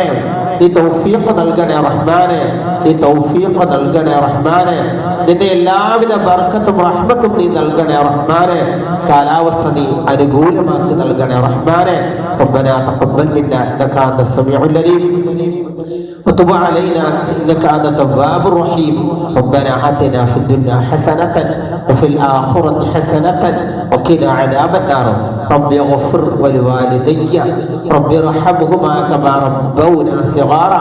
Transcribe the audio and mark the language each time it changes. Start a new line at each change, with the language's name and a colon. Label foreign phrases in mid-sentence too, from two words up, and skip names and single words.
Malayalam: നീ തൗഫീഖ് നൽകണേ റഹ്മാനെ. നീ തൗഫീഖ് നൽകണേ റഹ്മാനെ. നിന്റെ എല്ലാവിധ ബർക്കത്തും റഹ്മത്തും നീ നൽകണേ റഹ്മാനെ. കാലാവസ്ഥ നീ അനുകൂലമാക്കി നൽകണേ റഹ്മാനെ.
Arabic: ربنا تقبل منا إنك أنت السميع العليم وتب علينا إنك أنت التواب الرحيم. ربنا آتنا في الدنيا حسنة وفي الآخرة حسنة وقنا عذاب النار. رب اغفر ولوالدي رب ارحمهما كما ربونا صغارا.